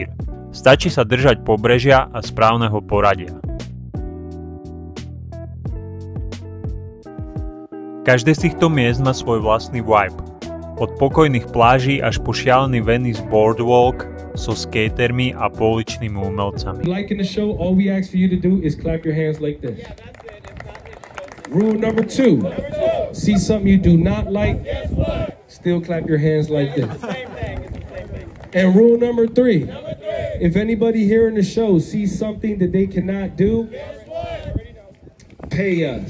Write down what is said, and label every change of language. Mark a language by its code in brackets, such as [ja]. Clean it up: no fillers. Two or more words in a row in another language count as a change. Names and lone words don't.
[sk] Stačí sa držať pobrežia a správneho poradia. Každé z týchto miest má svoj vlastný vibe. Od pokojných pláží až po šialený Venice Boardwalk so skatermi a pouličnými umelcami. [en] Liking the show, all we ask for you to do is clap your hands like this. Rule number 2, see something you do not like, still clap your hands like this. And rule number 3, if anybody here in the show sees something that they cannot do, pay us.